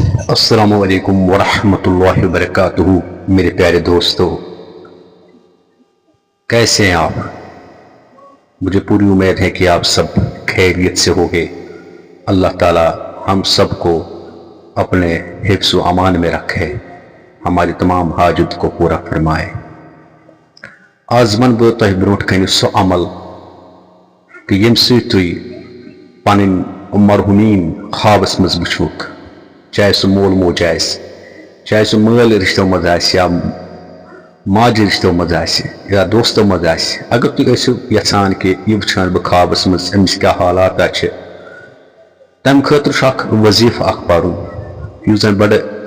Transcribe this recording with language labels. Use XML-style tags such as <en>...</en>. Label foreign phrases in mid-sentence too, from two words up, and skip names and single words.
<ar>السلام علیکم ورحمۃ اللہ وبرکاتہ۔</ar> <ur>میرے پیارے دوستو، کیسے ہیں آپ؟ مجھے پوری امید ہے کہ آپ سب خیریت سے ہوگے۔ اللہ تعالی ہم سب کو اپنے حفظ و امان میں رکھے، ہماری تمام حاجت کو پورا فرمائے۔</ur> <ks>آز ون بہ تہ برونٹھ کنہ سو عمل کہ یم سۭتۍ تُہۍ پنٕنۍ مرحومین خوابس مز وٕچھوکھ، چاہے سُہ مول موج آسہِ، چاہے سُہ مٲلۍ رشتو مز آسہِ یا ماجہِ رشتو مز آسہِ یا دوستو مز آسہِ، اگر تُہۍ ٲسِو یژھان کہ یہ وٕچھان بہٕ خوابس مز أمِس کیاہ حالاتہ چھِ، تمہِ خٲطرٕ چھُ اکھ وظیفہٕ اکھ پرُن یُس زن بڑٕ</ks>